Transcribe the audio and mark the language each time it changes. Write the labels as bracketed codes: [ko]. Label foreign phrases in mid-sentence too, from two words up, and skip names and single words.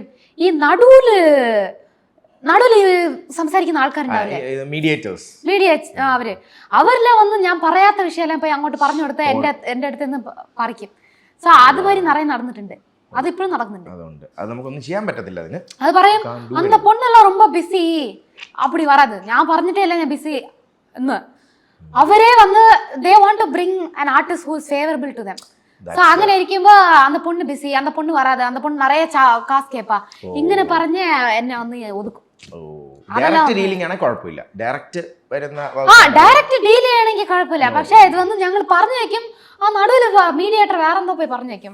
[ml] ഈ നടുവില് സംസാരിക്കുന്ന ആൾക്കാരുണ്ടാവില്ലേ, അവരെല്ലാം വന്ന് ഞാൻ പറയാത്ത വിഷയമെല്ലാം പോയി അങ്ങോട്ട് പറഞ്ഞു കൊടുത്ത് എന്റെ അടുത്ത് നിന്ന് പറിക്കും. സോ അതുവരെ നിറയെ നടന്നിട്ടുണ്ട്, അതിപ്പോഴും നടക്കുന്നുണ്ട്. അത് നമുക്കൊന്നും ചെയ്യാൻ പറ്റത്തില്ല. അത് പറയും [ta] அந்த பொண்ணெல்லாம் ரொம்ப ബിസി அப்படி வராது, [ml] ഞാൻ പറഞ്ഞിട്ടേ അല്ല ഞാൻ ബിസി എന്ന്. അവരെ വന്ന് [en] they want to bring an artist who is favorable to them. [ml] സോ അങ്ങനെ ഇരിക്കുമ്പോ [ta] அந்த பொண்ணு [ml] ബിസി, [ta] அந்த பொண்ணு வராதே, அந்த பொண்ணு நிறைய காசு கேப்பா, [ml] ഇങ്ങനെ പറഞ്ഞ് എന്നെ ഒന്ന് ഒതുക്കും. ഡയറക്റ്റ് ഡീലിംഗ് ആണെങ്കിൽ കുഴപ്പമില്ല, ഡയറക്റ്റ് ഡീൽ ചെയ്യണമെങ്കിൽ കുഴപ്പമില്ല. പക്ഷെ ഇത് വന്ന് ഞങ്ങൾ പറഞ്ഞു വെക്കും, ആ നടുവിൽ മീഡിയേറ്റർ വേറെന്തോ പോയി പറഞ്ഞു വെക്കും.